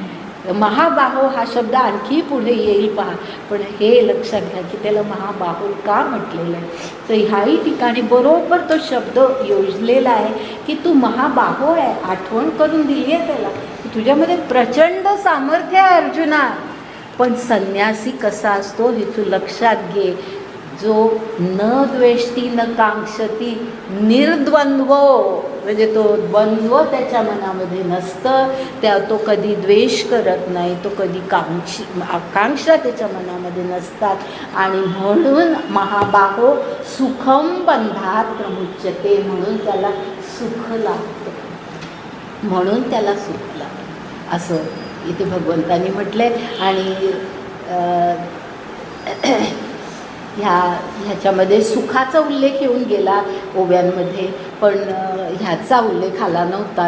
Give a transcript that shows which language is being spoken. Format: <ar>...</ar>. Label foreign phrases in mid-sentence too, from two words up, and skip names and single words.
<mr>महाबाहो हा शब्द आणखी पुढे येईल पहा, पण हे लक्षात घ्या की त्याला महाबाहो का म्हटलेलं आहे. तर ह्याही ठिकाणी बरोबर तो शब्द योजलेला आहे की तू महाबाहो आहे. आठवण करून दिली आहे त्याला की तुझ्यामध्ये प्रचंड सामर्थ्य आहे अर्जुना. पण संन्यासी कसा असतो हे तू लक्षात घे.</mr> <sa>जो न द्वेष्टी न कांक्षती निर्द्वंद्व,</sa> <mr>म्हणजे तो द्वंद्व त्याच्या मनामध्ये नसतं, तो कधी द्वेष करत नाही, तो कधी आकांक्षा त्याच्या मनामध्ये नसतात. आणि म्हणून</mr> <sa>महाबाहो सुखम बंधात प्रमुच्यते,</sa> <mr>म्हणून त्याला सुख लागतं, असं इथे भगवंतांनी म्हटलंय. आणि ह्याच्यामध्ये सुखाचा उल्लेख येऊन गेला ओव्यांमध्ये, पण ह्याचा उल्लेख आला नव्हता.</mr>